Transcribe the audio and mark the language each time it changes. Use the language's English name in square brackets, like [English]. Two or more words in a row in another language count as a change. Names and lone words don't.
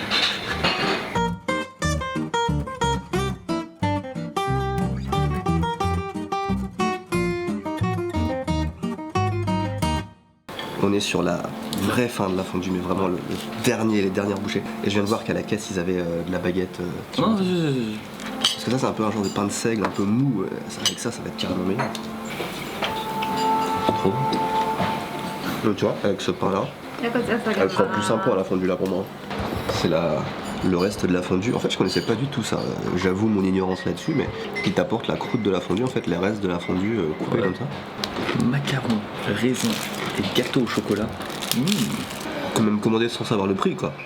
[French] On est sur la vraie fin de la fondue, mais vraiment les dernières bouchées. Et je viens de voir qu'à la caisse ils avaient de la baguette. Non, Parce que ça c'est un peu un genre de pain de seigle, un peu mou. Avec ça va être carrément meilleur. Trop. Donc tu vois, avec ce pain là, [Japanese] じゃあこちら下げ [French] elle [Japanese] ます [French] sera plus sympa la fondue là pour moi. C'est le reste de la fondue. En fait je connaissais pas du tout ça. J'avoue mon ignorance là-dessus, mais qui t'apporte la croûte de la fondue, en fait les restes de la fondue coupés Ouais. comme ça. Macarons, raisins et gâteaux au chocolat. On peut même commander sans savoir le prix quoi.